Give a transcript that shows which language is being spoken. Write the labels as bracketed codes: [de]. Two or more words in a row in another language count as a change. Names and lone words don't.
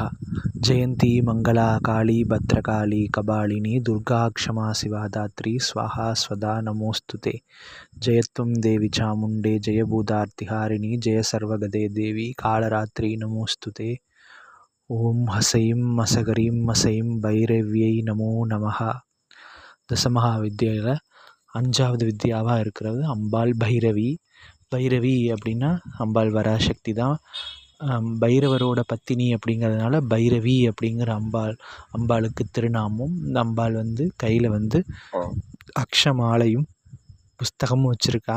[sa] जयंती मंगला काली भद्रकाली कपालिनी दुर्गा क्षमा शिवा दात्री स्वाहा स्वदा नमोस्तुते। जयत्वं देवी चामुंडे जय भूतार्तिहारिणी जय सर्वगदे देवी कालरात्रि नमोस्तुते। ओम हसैं मसगरीं मसैं भैरव्यै नमो நமஹ. [ta] தசமகா வித்யாவில் 5வது வித்யாவாக இருக்கிறது அம்பாள் பைரவி. பைரவி அப்படின்னா அம்பாள் வராசக்தி தான். பைரவரோட பத்தினி அப்படிங்கிறதுனால பைரவி அப்படிங்கிற அம்பாளுக்கு திருநாமம். இந்த அம்பாள் கையில் அக்ஷமாலையும் புஸ்தகமும் வச்சுருக்கா.